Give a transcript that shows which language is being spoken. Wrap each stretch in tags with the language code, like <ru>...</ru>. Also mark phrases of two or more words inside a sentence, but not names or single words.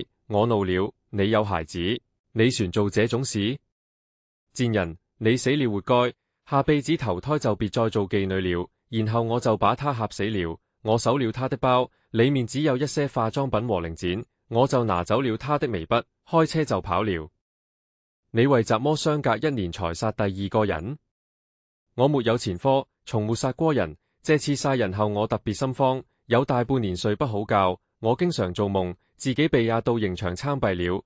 <zh>我怒了：你有孩子？李船做這種事？賤人，你死了活該，下輩子投胎就別再做妓女了。然後我就把他嚇死了。我搜了他的包，裏面只有一些化妝品和零件，我就拿走了他的眉筆，開車就跑了。你為怎麼相隔1年才殺第2個人？我沒有前科，從沒殺過人。這次殺人後我特別心慌，有大半年睡不好覺。我經常做夢，自己被押到刑場參斃了。</zh>